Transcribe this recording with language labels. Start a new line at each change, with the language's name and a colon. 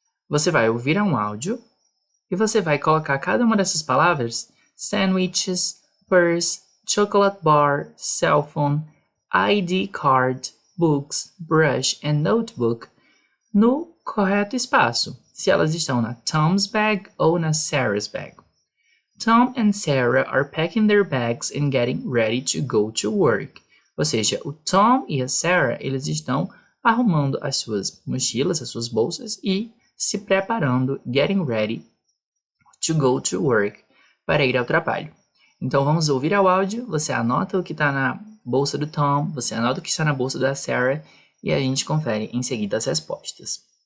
Portuguese: Você vai ouvir um áudio e você vai colocar cada uma dessas palavras, sandwiches, purse, chocolate bar, cell phone, ID card, books, brush and notebook, no correto espaço, se elas estão na Tom's bag ou na Sarah's bag.
English: Tom and Sarah are packing their bags and getting ready to go to work.
Portuguese: Ou seja, o Tom e a Sarah, eles estão arrumando as suas mochilas, as suas bolsas e se preparando,
English: getting ready to go to work,
Portuguese: para ir ao trabalho. Então vamos ouvir ao áudio, você anota o que está na bolsa do Tom, você anota o que está na bolsa da Sarah e a gente confere em seguida as respostas.